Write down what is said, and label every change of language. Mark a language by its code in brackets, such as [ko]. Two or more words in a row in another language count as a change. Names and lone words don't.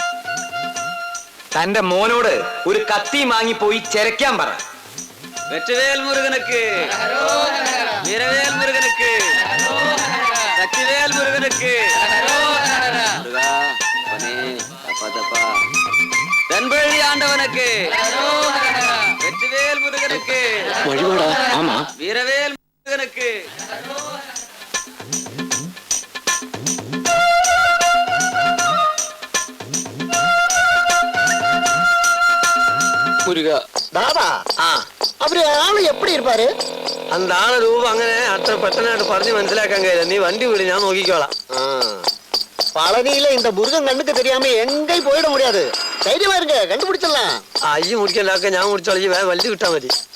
[ml] തന്റെ മോനോട് ഒരു കത്തി വാങ്ങിപ്പോയി ചെരക്കാൻ പറ. [ta] வெட்டுவேல் முருகனுக்கு, வீரவேல் முருகனுக்கு, சக்திவேல் முருகனுக்கு, தென்பழி ஆண்டவனுக்கு, வெற்றிவேல் முருகனுக்கு, வழிபாடா? ஆமா. வீரவேல் முருகனுக்கு. മുരുക. தாதா, அவர் ஆள் எப்படி இருப்பார்? அந்த ஆள ரூபம் [ml] അങ്ങനെ അത്ര പെട്ടെന്നായിട്ട് പറഞ്ഞു മനസ്സിലാക്കാൻ കഴിയില്ല. നീ വണ്ടി വിളി, ഞാൻ നോക്കിക്കോളാം. [ta] பழனியில இந்த முருகன் கண்ணுக்கு தெரியாம எங்கேயும் போயிட முடியாது. தைரியமா இருங்க, கண்டுபிடிச்சிடலாம். [ml] അയ്യ മുടിക്കല്ലാക്ക, ഞാൻ മുടിച്ചോളി. വണ്ടി വിട്ടാ മതി.